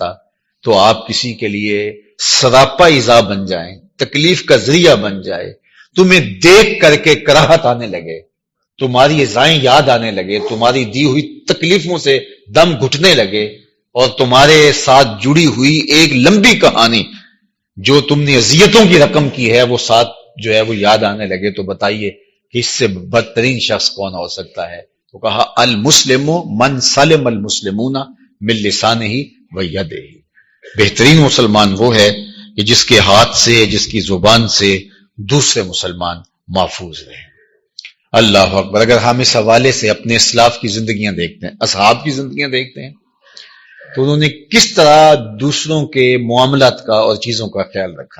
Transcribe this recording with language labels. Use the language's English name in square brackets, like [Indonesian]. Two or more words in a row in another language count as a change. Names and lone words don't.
[Urdu] تو آپ کسی کے لیے سراپا ایذا بن جائیں، تکلیف کا ذریعہ بن جائے، تمہیں دیکھ کر کے کراہت آنے لگے، تمہاری ایذائیں یاد آنے لگے، تمہاری دی ہوئی تکلیفوں سے دم گھٹنے لگے اور تمہارے ساتھ جڑی ہوئی ایک لمبی کہانی جو تم نے اذیتوں کی رقم کی ہے وہ ساتھ جو ہے وہ یاد آنے لگے، تو بتائیے کہ اس سے بدترین شخص کون ہو سکتا ہے؟ [Arabic] تو کہا المسلم من سلم المسلمون من لسانہ و یدہ، [Urdu] بہترین مسلمان وہ ہے کہ جس کے ہاتھ سے، جس کی زبان سے دوسرے مسلمان محفوظ رہے۔ [Arabic] اللہ اکبر۔ [Urdu] اگر ہم اس حوالے سے اپنے اسلاف کی زندگیاں دیکھتے ہیں، اصحاب کی زندگیاں دیکھتے ہیں، تو انہوں نے کس طرح دوسروں کے معاملات کا اور چیزوں کا خیال رکھا۔